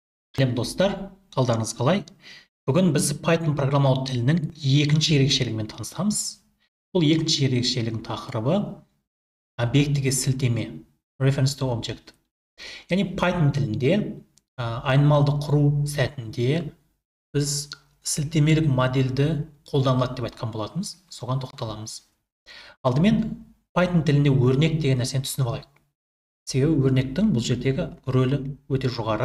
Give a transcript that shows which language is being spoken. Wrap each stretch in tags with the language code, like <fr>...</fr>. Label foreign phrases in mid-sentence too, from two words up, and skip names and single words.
<kk>Сәлем достар, қалдарыңыз қалай? Бүгін біз Python программалау тілінің екінші ерекшелігімен танысамыз. Бұл екінші ерекшелігінің тақырыбы объектіге сілтеме,</kk> <en>reference to object.</en> <kk>Яғни Python тілінде айнымалды құру сәтінде біз сілтемелік модельді қолданылады деп айтқан болатынбыз. Соған тоқталамыз. Алдымен Python тілінде өрнек деген нәрсені түсініп алайық. Себебі өрнектің бұл жердегі рөлі өте жоғары.</kk>